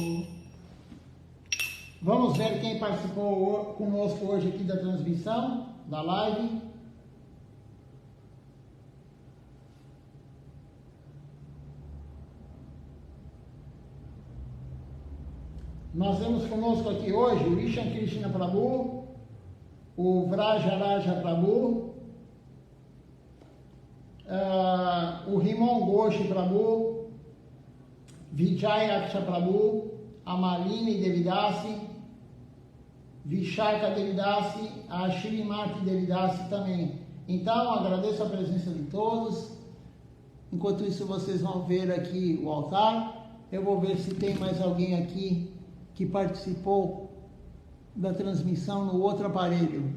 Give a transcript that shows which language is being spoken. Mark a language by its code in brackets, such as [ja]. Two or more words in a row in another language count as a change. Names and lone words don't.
[pt] Vamos ver quem participou conosco hoje aqui da transmissão, da live. Nós temos conosco aqui hoje o Ishan Krishna Prabhu, o Vrajaraja Prabhu, o Rimon Ghosh Prabhu, Vijayaksha Prabhu, a Malini Devidasi, Vishaka Devidasi, a Shrimati Devidasi também. Então, agradeço a presença de todos. Enquanto isso, vocês vão ver aqui o altar. Eu vou ver se tem mais alguém aqui que participou da transmissão no outro aparelho.